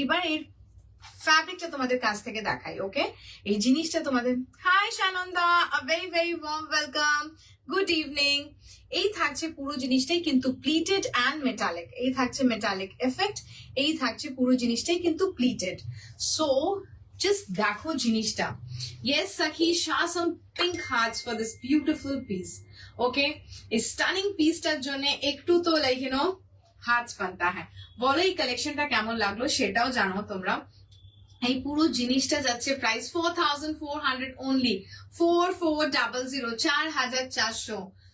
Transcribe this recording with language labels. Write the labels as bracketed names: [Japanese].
[Bangla] এইবার এর ফ্যাব্রিকটা তোমাদের কাছ থেকে দেখাই। ওকে, এই জিনিসটা তোমাদের, high Sananda, [English] Very very warm welcome, good evening. [Bangla] এই থাকছে পুরো জিনিসটাই কিন্তু প্লিটেড অ্যান্ড মেটালিক, এই থাকছে মেটালিক এফেক্ট, এই থাকছে পুরো জিনিসটাই কিন্তু প্লিটেড। সো জাস্ট দেখো জিনিসটা। [English] Yes, Sakhi, show some pink hearts for this beautiful piece. [Bangla] Okay, এই স্টানিং পিসটার জন্য একটু তো লাইক হার্টস বানতা হ্যাঁ। বলো এই কালেকশনটা কেমন লাগলো সেটাও জানো তোমরা। এই পুরো জিনিসটা যাচ্ছে প্রাইস 4,400 only, 4,400, 4,400।